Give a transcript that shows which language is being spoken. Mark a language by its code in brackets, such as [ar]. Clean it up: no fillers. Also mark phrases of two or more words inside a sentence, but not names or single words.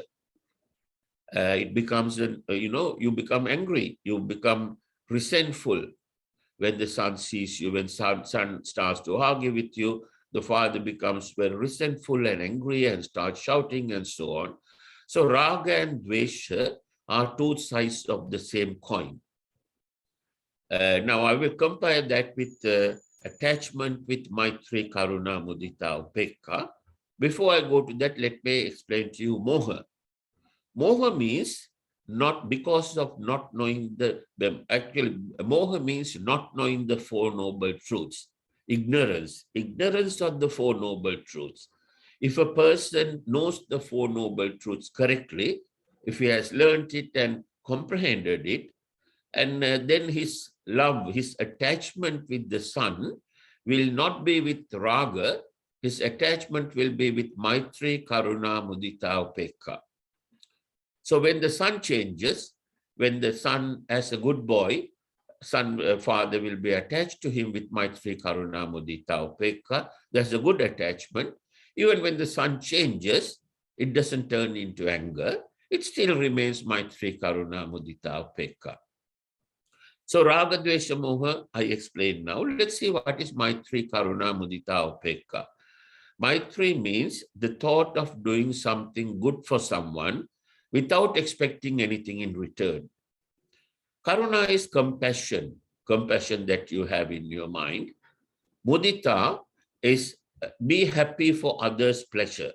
[en] It becomes, you become angry, you become resentful when the son sees you, when son starts to argue with you. The father becomes very resentful and angry and starts shouting and so on. So raga and dvesha are two sides of the same coin. Now I will compare that with attachment with [pi] maitri, karuna, mudita, upekka. [en] Before I go to that, let me explain to you moha. Moha means not because of not knowing actually, moha means not knowing the Four Noble Truths. Ignorance of the Four Noble Truths. If a person knows the Four Noble Truths correctly, if he has learned it and comprehended it, and then his love, his attachment with the sun will not be with raga, his attachment will be with [pi] maitri, karuna, mudita, upekka. [en] So when the son changes, when the son, as a good boy, father will be attached to him with [pi] maitri, karuna, mudita, upekka. [en] That's a good attachment. Even when the son changes, it doesn't turn into anger. It still remains [pi] maitri, karuna, mudita, upekka. So raga, dvesha, moha, [en] I explained now. Let's see what is [pi] maitri, karuna, mudita, upekka. [en] Maitri means the thought of doing something good for someone without expecting anything in return. Karuna is compassion, compassion that you have in your mind. Mudita is be happy for others' pleasure.